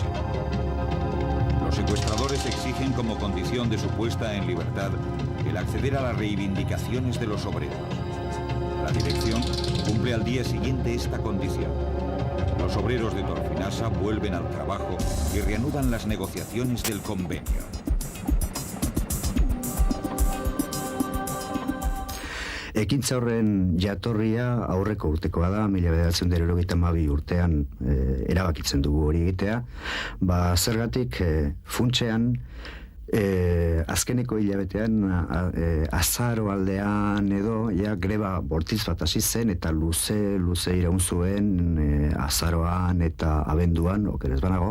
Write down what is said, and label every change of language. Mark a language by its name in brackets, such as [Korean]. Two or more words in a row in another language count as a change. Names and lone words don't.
[Spanish] Los secuestradores exigen como condición de su puesta en libertad el acceder a las reivindicaciones de los obreros. La dirección cumple al día siguiente esta condición. Los obreros de Torfinasa vuelven al trabajo y reanudan las negociaciones del convenio. [Basque] Ekintza horren jatorria aurreko urtekoa da, 1992 urtean erabakitzen dugu hori egitea. Zergatik funtsean azkeneko hilabetean azaro aldean edo greba bortitz bat hasi zen eta luze iraun zuen azaroan eta abenduan, okerez banago.